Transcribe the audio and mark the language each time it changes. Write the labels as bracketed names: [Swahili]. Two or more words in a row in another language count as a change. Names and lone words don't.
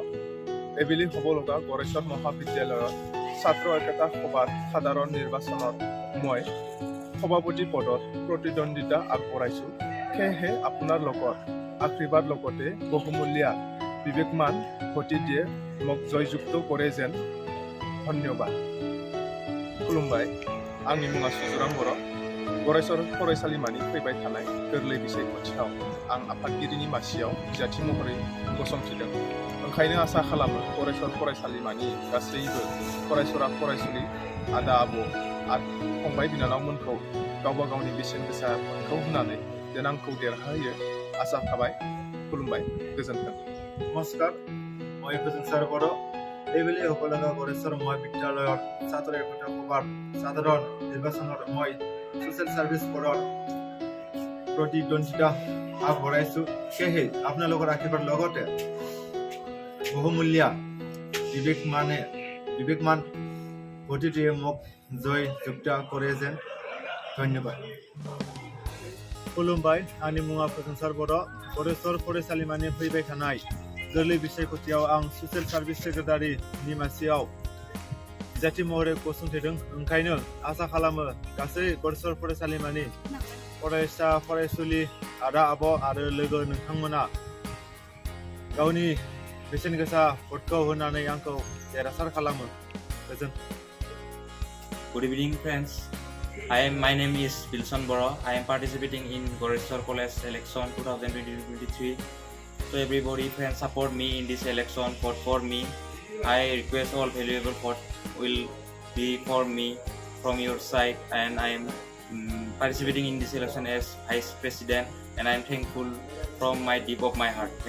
[Assamese] এইবেলি হ'ব লগা গড়েশ্বৰ মহাবিদ্যালয়ৰ ছাত্ৰ ঐক্যতা সভাৰ সাধাৰণ নিৰ্বাচনত মই সভাপতি পদত প্ৰতিদ্বন্দ্বিতা আগবঢ়াইছোঁ। সেয়েহে আপোনাৰ লগত আশীৰ্বাদ লগতে বহুমূলীয়া বিবেকমান ভোট দিয়ে মোক জয়যুক্ত কৰে যেন। ধন্যবাদ। [Bodo] खुलुमबाय, आंनि मुङा सुजुराम बर'। गरेस्वर फरायसालिमानि फैबाय थानाय गोरलै बिसायख'थियाव आं आफादगिरिनि मासियाव बिजाथि महरै गसंथिदों। ओंखायनो आसा खालामो गरेस्वर फरायसालिमानि गासैबो फरायसुला फरायसुलि आदा आबौ आरो फंबाय बिनानावमोनखौ गावबा गावनि बेसेन गोसा भटखौ होनानै जेन आंखौ देरहाहोयो आसा थाबाय। खुलुमबाय, गोजोन्थों। [Assamese] নমস্কাৰ, মই প্ৰজেশ্বৰ বড়ো। এইবেলি হ'ব লগা গড়েশ্বৰ মহাবিদ্যালয়ৰ ছাত্ৰ ঐক্যতা সভাৰ সাধাৰণ নিৰ্বাচনত মই [English] social service board [Assamese] প্ৰতিদ্বন্দ্বিতা আগবঢ়াইছোঁ। সেয়েহে আপোনালোকৰ আশীৰ্বাদ লগতে বহুমূলীয়া বিবেকমান ভোটে মোক জয়যুক্ত কৰে যেন। ধন্যবাদ। [Bodo] खुलुमबाय, आंनि मुङा प्रजेश्वर बर'। गरेस्वर फरायसालिमानि फैबाय थानाय गोरलै बिसायख'थियाव आं [English] social service secretary [Bodo] मासियाव बिजाथि महरै गसंथिदों। ओंखायनो आसा खालामो गासै गरेस्वर फरायसालिमानि फरायसा फरायसुलि आदा आब' आरो लोगो नोंथांमोना गावनि बेसेन गोसा भटखौ होनानै आंखौ देरहासार खालामो। गोजोन्थों। [English] Good evening, friends. My name is Wilson Boro. I am participating in Goreswar College election 2023. So everybody, friends, support me in this election. Vote for me. I request all valuable vote will be for me from your side, and I am participating in this election as Vice President, and I am thankful from my deep of my heart.